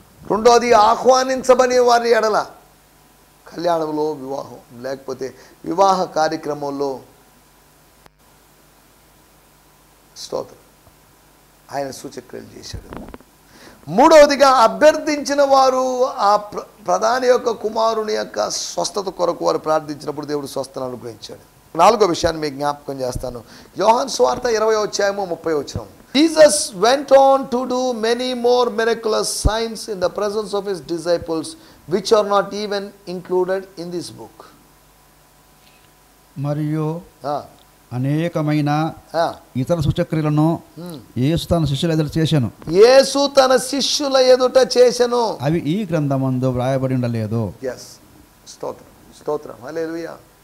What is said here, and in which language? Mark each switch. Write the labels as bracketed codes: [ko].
[te] రెండోది ఆహ్వానించబడే వారి ఎడల, కళ్యాణంలో, వివాహం లేకపోతే వివాహ కార్యక్రమంలో స్తోత్రం ఆయన సూచక్రియలు చేశాడు. మూడవదిగా అభ్యర్థించిన వారు ఆ ప్రధాని యొక్క కుమారుని యొక్క స్వస్థత కొరకు వారు ప్రార్థించినప్పుడు దేవుడు స్వస్థతను అనుగ్రహించాడు. నాలుగో విషయాన్ని మీకు జ్ఞాపకం చేస్తాను. యోహాను సువార్త 20:30. [en] Jesus went on to do many more miraculous signs in the presence of his disciples, which are not even included in this book. [te] మరియు అనేకమైన ఇతర సూచక్రియలను యేసు తన శిష్యుల ఎదుట చేశాను. యేసు తన శిష్యుల ఎదుట చేశాను. అవి ఈ గ్రంథమందు వ్రాయబడి ఉండలేదు. స్తోత్రం స్తోత్రం హల్లెలూయా.